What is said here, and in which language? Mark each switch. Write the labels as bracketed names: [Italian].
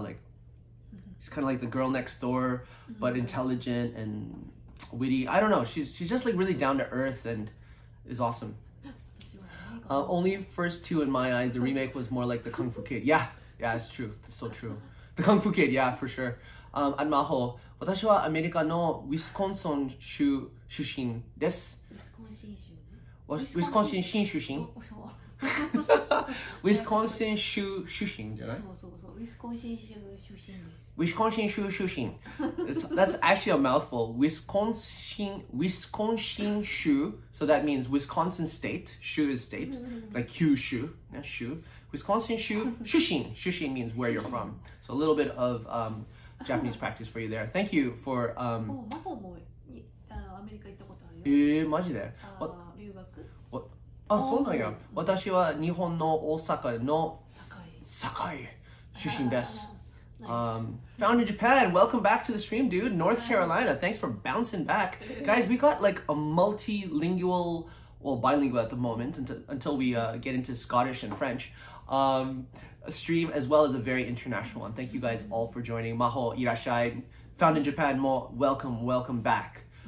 [English] Like she's kind of like the girl next door, but intelligent and witty. I don't know. She's just like really down to earth and is awesome. Only first 2 in my eyes. The remake was more like the Kung Fu Kid. Yeah, it's true. That's so true. The Kung Fu Kid, yeah, for sure. [Japanese] And Maho, 私はアメリカのウィスコンシン州出身です。ウィスコンシン州出身ウィスコンシン州出身じゃない？そうウィスコンシン州出身です。 Wisconsin Shu Shushin. [English] That's actually a mouthful. Wisconsin Shu. So that means Wisconsin State. Shu is state. Like Kyushu. Yeah, Shu. [Japanese] Wisconsin Shu Shushin. [English] Shushin means where you're from. So a little bit of Japanese practice for you there. Thank you for... [Japanese] マホもアメリカ行ったことあるよ。マジで？留学？そうなんや。私は日本の大阪の堺出身です。 [English] Found in Japan. Welcome back to the stream, dude. North Carolina. Thanks for bouncing back. Guys, we got like a multilingual, well, bilingual at the moment until we get into Scottish and French stream, as well as a very international one. Thank you guys all for joining. Maho [Japanese] irashai. [English] Found in Japan. Mo, welcome back.